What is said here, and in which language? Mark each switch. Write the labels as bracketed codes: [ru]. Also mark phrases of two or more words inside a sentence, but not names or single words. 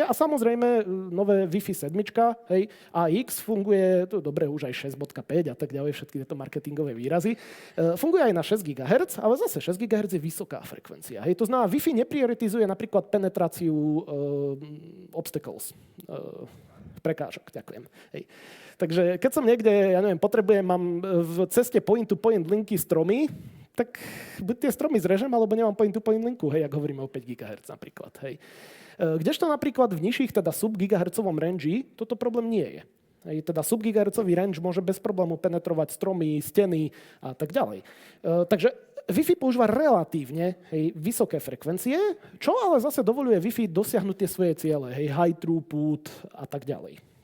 [sk] A samozrejme, nové Wi-Fi 7, hej, AX funguje, to dobre, už aj 6.5 a tak ďalej, všetky tieto marketingové výrazy. Funguje aj na 6 GHz, ale zase 6 GHz je vysoká frekvencia. Hej. To znamená, Wi-Fi neprioritizuje napríklad penetráciu obstacles, prekážok, ďakujem. Hej. Takže keď som niekde, ja neviem, mám v ceste point-to-point linky stromy, tak buď tie stromy zrežem, alebo nemám point-to-point linku, hej, ak hovoríme o 5 GHz napríklad. Hej. Kdežto napríklad v nižších, teda sub-gigahercovom range, toto problém nie je. Hej, teda sub-gigahercový range môže bez problému penetrovať stromy, steny a tak ďalej. Takže Wi-Fi používa relatívne vysoké frekvencie, čo ale zase dovoľuje Wi-Fi dosiahnuť tie svoje ciele, hej, [en] high throughput [sk] a tak ďalej.